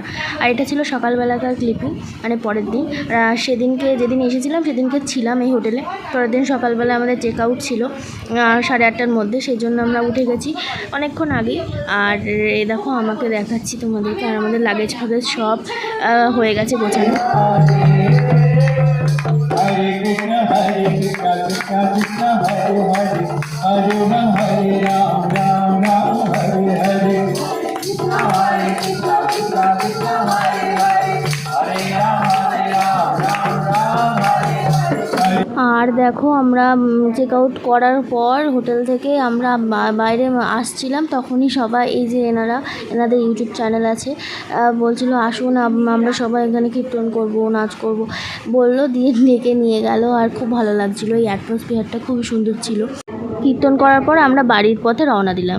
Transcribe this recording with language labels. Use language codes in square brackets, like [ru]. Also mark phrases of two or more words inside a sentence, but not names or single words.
[bn] আর এটা ছিল সকালবেলাকার ক্লিপিং, মানে পরের দিন। সেদিনকে যেদিন এসেছিলাম সেদিনকে ছিলাম এই হোটেলে। পরের দিন সকালবেলা আমাদের [en] check out [bn] ছিল 8:30টার মধ্যে, সেই জন্য আমরা উঠে গেছি অনেকক্ষণ আগেই। আর এ দেখো আমাকে দেখাচ্ছি তোমাদেরকে, আর আমাদের লাগেজ ফাগেজ সব হয়ে গেছে গোছানো। [sa] Hare Krishna Krishna Krishna Hare Hare Hare Ram Hare Ram Ram Ram Hare Hare Hare Krishna Krishna Krishna Hare Hare Hare Ram Hare Ram Ram Ram Hare Hare। [bn] আর দেখো আমরা [en] check out [bn] করার পর হোটেল থেকে আমরা বাইরে আসছিলাম, তখনই সবাই এই যে এনাদের [en] YouTube channel [bn] আছে, বলছিল আসুন আমরা সবাই এখানে কীর্তন করব, নাচ করব বললো, দিয়ে ডেকে নিয়ে গেল। আর খুব ভালো লাগছিলো, এই অ্যাটমসফিয়ারটা খুবই সুন্দর ছিল। কীর্তন করার পর আমরা বাড়ির পথে রওনা দিলাম।